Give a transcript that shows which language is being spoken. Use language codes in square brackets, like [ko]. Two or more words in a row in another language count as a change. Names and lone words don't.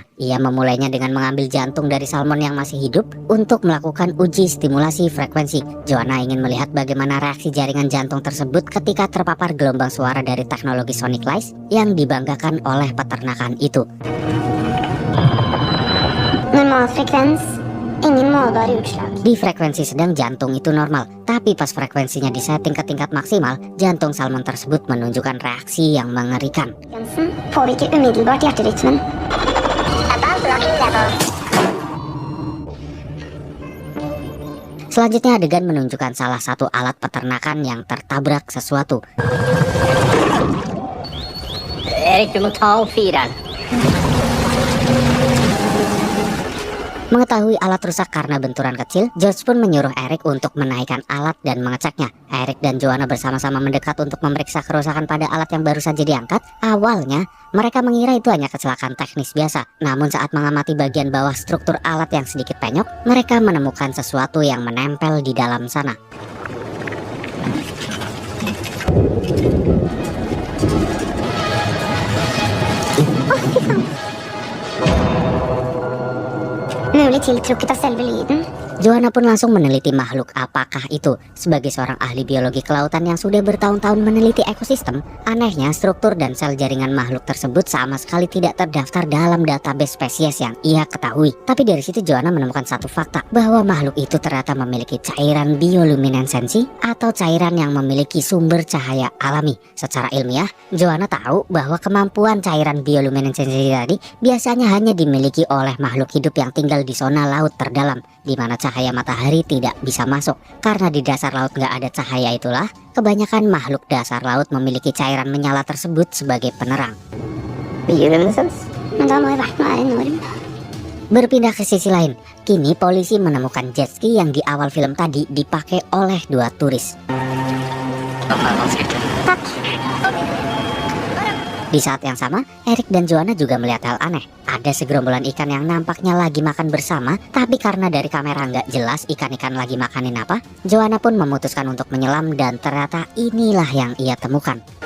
[id] Ia memulainya dengan mengambil jantung dari salmon yang masih hidup untuk melakukan uji stimulasi frekuensi. Joanna ingin melihat bagaimana reaksi jaringan jantung tersebut ketika terpapar gelombang suara dari teknologi Sonic Lice yang dibanggakan oleh peternakan itu. [no] Normal frekvens. Ingen målbare utslag. [id] Di frekuensi sedang jantung itu normal, tapi pas frekuensinya disetting ke tingkat maksimal, jantung salmon tersebut menunjukkan reaksi yang mengerikan. [no] Frekvensen påvirker umiddelbart hjerterytmen. [en] Above blocking level. [id] Selanjutnya adegan menunjukkan salah satu alat peternakan yang tertabrak sesuatu. [no] Erik, du må ta opp fireren. [id] Mengetahui alat rusak karena benturan kecil, George pun menyuruh Eric untuk menaikkan alat dan mengeceknya. Eric dan Joanna bersama-sama mendekat untuk memeriksa kerusakan pada alat yang baru saja diangkat. Awalnya, mereka mengira itu hanya kecelakaan teknis biasa. Namun saat mengamati bagian bawah struktur alat yang sedikit penyok, mereka menemukan sesuatu yang menempel di dalam sana. [no] Mulig tiltrukket av selve lyden. [id] Joanna pun langsung meneliti makhluk apakah itu. Sebagai seorang ahli biologi kelautan yang sudah bertahun-tahun meneliti ekosistem, anehnya struktur dan sel jaringan makhluk tersebut sama sekali tidak terdaftar dalam database spesies yang ia ketahui. Tapi dari situ Joanna menemukan satu fakta, bahwa makhluk itu ternyata memiliki cairan bioluminesensi atau cairan yang memiliki sumber cahaya alami. Secara ilmiah, Joanna tahu bahwa kemampuan cairan bioluminesensi tadi biasanya hanya dimiliki oleh makhluk hidup yang tinggal di zona laut terdalam, di mana cahaya matahari tidak bisa masuk. Karena di dasar laut nggak ada cahaya itulah, kebanyakan makhluk dasar laut memiliki cairan menyala tersebut sebagai penerang. [no] Bioluminescens? Men da må jo verten være enorm. [id] Berpindah ke sisi lain, kini polisi menemukan jet ski yang di awal film tadi dipakai oleh dua turis. Takk. Di saat yang sama, Eric dan Joanna juga melihat hal aneh. Ada segerombolan ikan yang nampaknya lagi makan bersama, tapi karena dari kamera nggak jelas ikan-ikan lagi makanin apa, Joanna pun memutuskan untuk menyelam dan ternyata inilah yang ia temukan.